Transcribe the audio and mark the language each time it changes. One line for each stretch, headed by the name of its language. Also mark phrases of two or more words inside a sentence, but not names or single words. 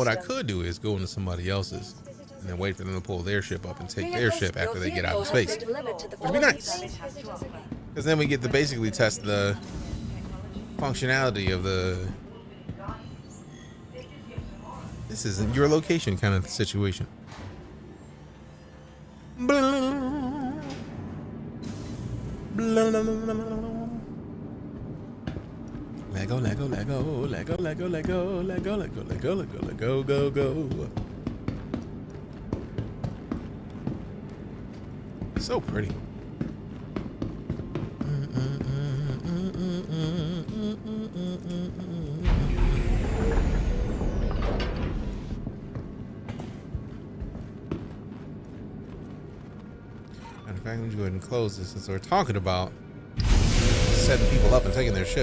English: Now, what I could do is go into somebody else's and then wait for them to pull their ship up and take their ship after they get out of space. It'd be nice. Because then we get to basically test the functionality of the this isn't your location kind of situation. Lego, Lego, Lego, Lego, Lego, Lego, Lego, Lego, Lego, Lego, Lego, go, go. So pretty. Matter of fact, let me go ahead and close this since we're talking about setting people up and taking their ships.